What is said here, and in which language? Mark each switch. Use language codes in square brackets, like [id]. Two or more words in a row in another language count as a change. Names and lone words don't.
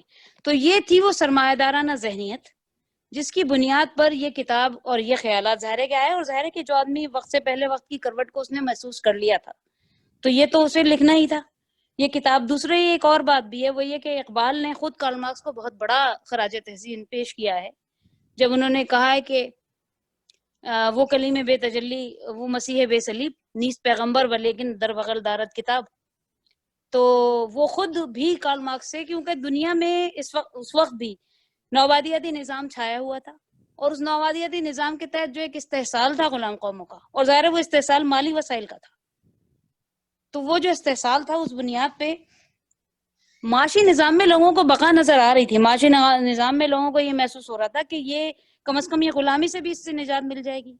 [ur] تو یہ تھی وہ سرمایہ دارانہ ذہنیت جس کی بنیاد پر یہ کتاب اور یہ خیالات ظاہر ہے کہ آئے، اور ظاہر ہے کہ جو آدمی وقت سے پہلے وقت کی کروٹ کو اس نے محسوس کر لیا تھا تو یہ تو اسے لکھنا ہی تھا یہ کتاب۔ دوسرے ایک اور بات بھی ہے، وہ یہ کہ اقبال نے خود کارل مارکس کو بہت بڑا خراج تحسین پیش کیا ہے جب انہوں نے کہا ہے کہ [fa] وہ کلیم بے تجلی، وہ مسیح بے صلیب، نیست پیغمبر ولیکن در بغل دارت کتاب۔ [ur] تو وہ خود بھی کارل مارکس سے، کیونکہ دنیا میں اس وقت بھی نوآبادیاتی نظام چھایا ہوا تھا، اور اس نوآبادیاتی نظام کے تحت جو ایک استحصال تھا غلام قوموں کا، اور ظاہر ہے وہ استحصال مالی وسائل کا تھا، تو وہ جو استحصال تھا اس بنیاد پہ معاشی نظام میں لوگوں کو بقا نظر آ رہی تھی، معاشی نظام میں لوگوں کو یہ محسوس ہو رہا تھا کہ یہ کم از کم یہ غلامی سے بھی اس سے نجات مل جائے گی۔